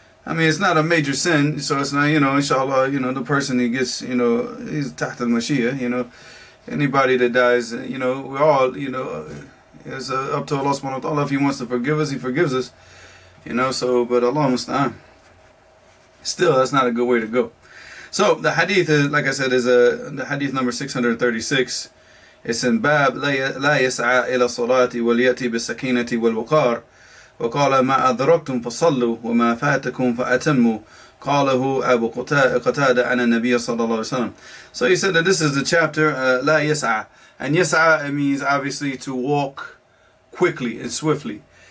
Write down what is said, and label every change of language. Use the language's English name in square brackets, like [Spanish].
[English] It's not a major sin, so it's not, inshallah, the person who gets, he's tahta al-mashiyah, anybody that dies, we're all, it's up to Allah subhanahu wa ta'ala. If he wants to forgive us, he forgives us, so, but Allah musta'an. Still, that's not a good way to go. So, the hadith, like I said, is the hadith number 636. It's in Bab, [Arabic] لا يسعى إلى الصلاة وليأتي بالسكينة والوقار وقال ما أدركتم فصلوا وما فاتكم فأتموا قاله أبو قتادة عن النبي صلى الله عليه وسلم. [English] So he said that this is the chapter [Arabic] لا يسعى, [English] and يسعى, it means obviously to walk quickly and swiftly.